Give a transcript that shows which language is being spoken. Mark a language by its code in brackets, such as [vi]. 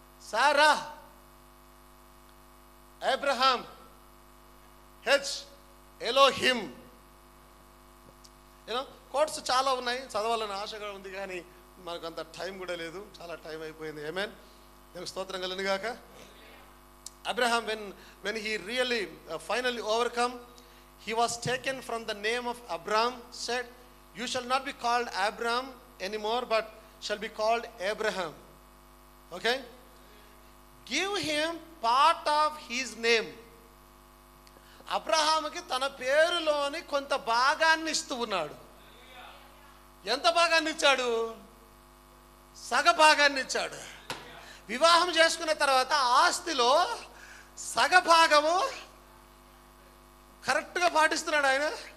[te] సారా, Abraham, H, Elohim. Quotes చాలా ఉన్నాయి, చదవాలని ఆశగా ఉంది కానీ మనకు అంత టైం కూడా లేదు, చాలా టైం అయిపోయింది. ఆమేన్. దేవునికి స్తోత్రం కలుగును గాక. [en] Abraham, when he really finally overcome, he was taken from the name of Abram, said, you shall not be called Abram anymore, but shall be called Abraham. Okay? Give him part of his name. [te] అబ్రహాముకి తన పేరులోని కొంత భాగాన్ని ఇస్తూ ఉన్నాడు. ఎంత భాగాన్ని ఇచ్చాడు? సగ భాగాన్ని ఇచ్చాడు. వివాహం చేసుకున్న తర్వాత ఆస్తిలో సగభాగము కరెక్ట్గా పాటిస్తున్నాడు ఆయన.